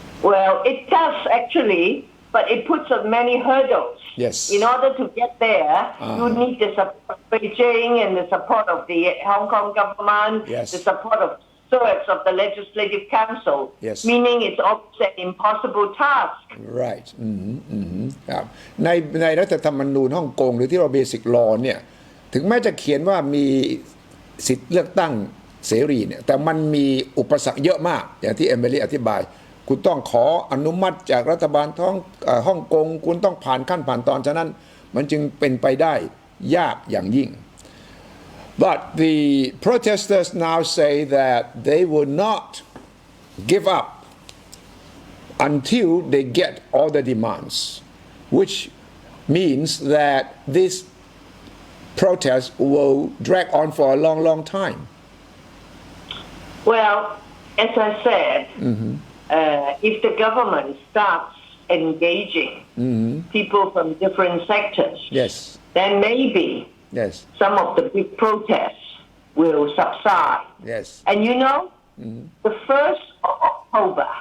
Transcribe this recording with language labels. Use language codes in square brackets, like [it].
[en] Well, it does actually, but it puts up many hurdles. Yes. In order to get there, you need the support of Beijing and the support of the Hong Kong government, the support of stewards of the Legislative Council, meaning it's almost an impossible task. Right. [th] ครับในรัฐธรรมนูญฮ่องกงหรือที่เรา Basic Law เนี่ยถึงแม้จะเขียนว่ามีสิทธิเลือกตั้งเสรีเนี่ยแต่มันมีอุปสรรคเยอะมากอย่างที่เอมิลี่อธิบายคุณต้องขออนุมัติจากรัฐบาล ฮ่องกงคุณต้องผ่านขั้นผ่านตอนฉะนั้นมันจึงเป็นไปได้ยากอย่างยิ่ง [en] But the protesters now say that they will not give up until they get all the demands, which means that this protest will drag on for a long time. Well, as I said, if the government starts engaging people from different sectors, yes, then maybe yes, some of the big protests will subside. yes, And you know, the 1st of October